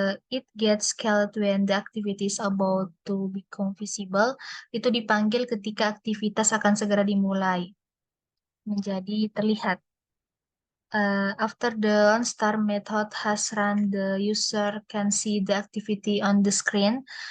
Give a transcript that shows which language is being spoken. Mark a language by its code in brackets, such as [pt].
[en] It gets called when the activity is about to become visible. [id] Itu dipanggil ketika aktivitas akan segera dimulai menjadi terlihat. [en] After the OnStar method has run, the user can see the activity on the screen.